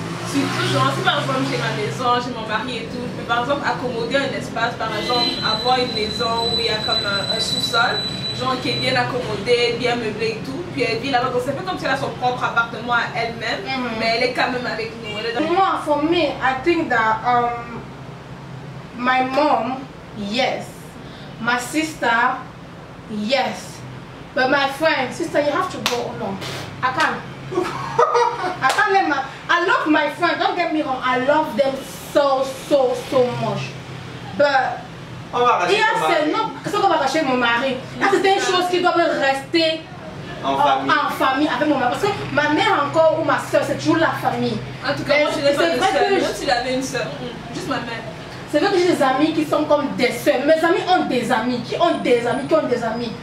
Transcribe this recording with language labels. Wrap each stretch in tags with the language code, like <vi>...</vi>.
<fr>Surtout, genre, si par exemple j'ai ma maison, j'ai mon mari et tout, mais par exemple accommoder un espace, par exemple avoir une maison où il y a comme un sous-sol, genre qui est bien accommodé, bien meublé et tout, puis elle vit là-bas, donc c'est un peu comme si elle a son propre appartement à elle-même, mais elle est quand même avec nous. Elle est dans... Moi,</fr> <en>for me, I think that my mom, yes, my sister, yes. But my friend, sister, you have to go. No, I can't. I can't let my. I love my friends. Don't get me wrong. I love them so much. But</en> <fr>On va racheter ton mari. non, qu'est-ce qu'on va racheter mon mari? C'est une chose qui doit rester En famille. avec mon mari. Parce que ma mère encore ou ma soeur, c'est toujours la famille. En tout cas, moi je n'ai pas de vrai soeur, que même s'il avait une soeur, juste ma mère. C'est vrai que j'ai des amis qui sont comme des soeurs. Mes amis ont des amis, qui ont des amis, qui ont des amis.</fr>